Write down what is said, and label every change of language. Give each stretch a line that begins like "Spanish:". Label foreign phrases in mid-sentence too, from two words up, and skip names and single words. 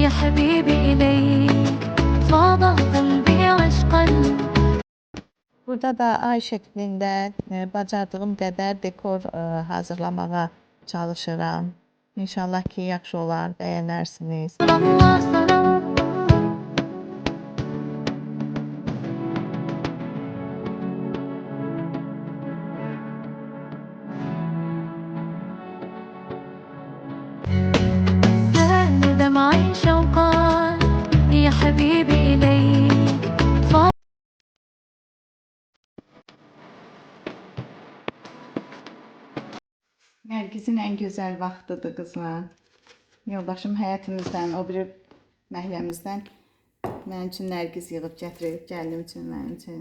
Arabic: حبيبي إليك فاض قلبي عشقا.
Azerbaijani: Burada da ay şəklində bacardığım qədər dekor hazırlamağa çalışıram. İnşallah ki, yaxşı olar, bəyənərsiniz.
Arabic: الله سلام. سال دمعي شوقا يا حبيبي إليك فاض.
Azerbaijani: Nərgizin ən gözəl vaxtıdır qızlar. Yoldaşım həyətimizdən, o biri məhəlləmizdən mənim üçün nərgiz yığıb gətirib, gəlinim üçün, mənim üçün.